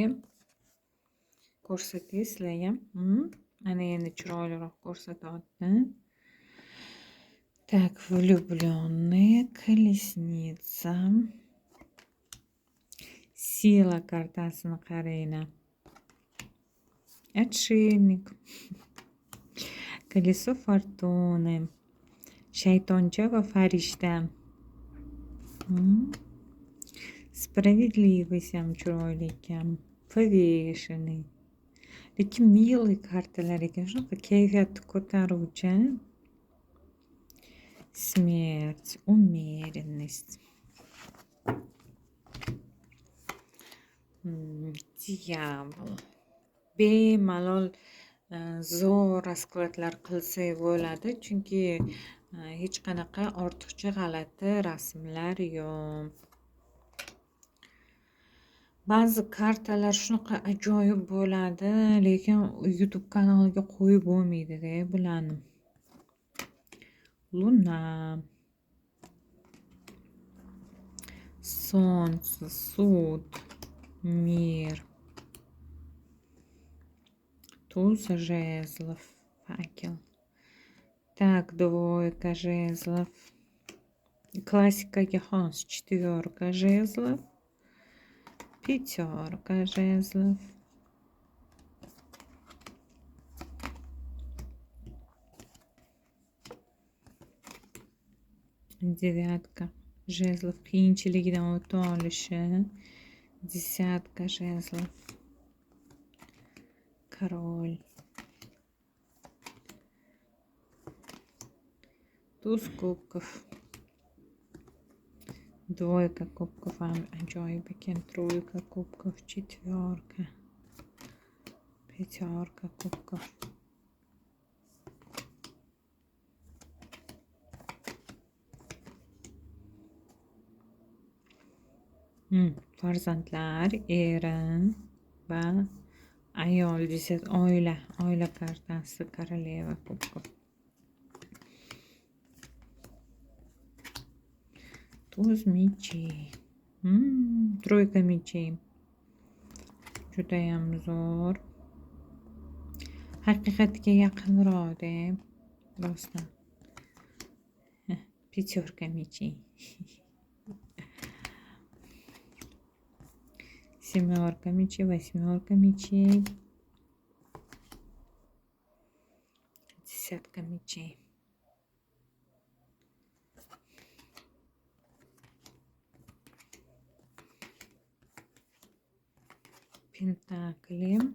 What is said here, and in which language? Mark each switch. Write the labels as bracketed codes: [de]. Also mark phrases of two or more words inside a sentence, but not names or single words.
[uz] Ko'rsatingizlar ham. Ana endi chiroyliroq ko'rsatyapti. [ru] Так, Влюбленные, Колесница. [uz] Sila kartasini qaranglar. [ru] Отшельник. Колесо фортуны. [uz] Shaytoncha va farishta. Справедливость ham chiroyli ekan. [ru] Повешенный. [uz] Lekin mili kartalar ekan, shunaqa kayfiyatni ko'taruvchi. [ru] Смерть, умеренность. Diyabl. [uz] Bemalol zo'r raskladlar qilsak bo'ladi, chunki hech qanaqa ortiqcha g'alati rasmlar yo'q. Ba'zi kartalar shunaqa ajoyib bo'ladi, lekin YouTube kanaliga qo'yib bo'lmaydi-da bularni. [ru] Luna, Солнце, суд, мир. Туз жезлов, факел. Так, двойка жезлов. Классика хос, четверка жезлов. Пятерка жезлов. Девятка жезлов. [uz] Qiyinchiligidan o'ta olishi. [ru] Десятка жезлов. Король. Туз кубков. Двойка кубков [uz] ajoyib ekan. [ru] Тройка кубков, четверка. Пятерка кубков. [uz] Farzandlar, erin va ayol desak oila kartasi, [ru] королева кубков. Туз мечей. Тройка мечей. [uz] Judayam zo'r. Haqiqatga yaqinroq-da. Rostdan. [ru] Пятерка мечей. Семерка мечей, восьмерка мечей. Десятка мечей. Пентакли.